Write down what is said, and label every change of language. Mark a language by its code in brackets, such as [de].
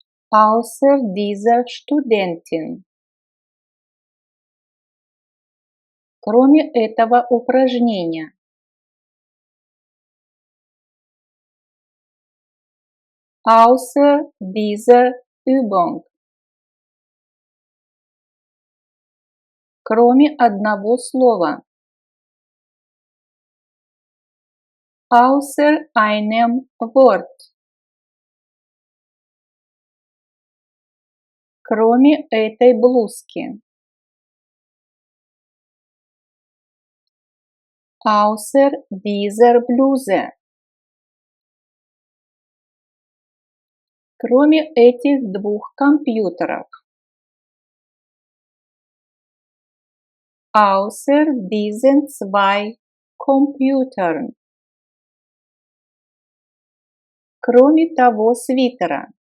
[de] Außer dieser Studentin. [ru] Кроме этого упражнения. [de] Außer dieser Übung. [ru] Кроме одного слова. [de] Außer einem Wort. [ru] Кроме этой блузки. [de] Außer dieser Bluse. [ru] Кроме этих 2 компьютеров. [de] Außer diesen 2 Computern. [ru] кроме того свитера.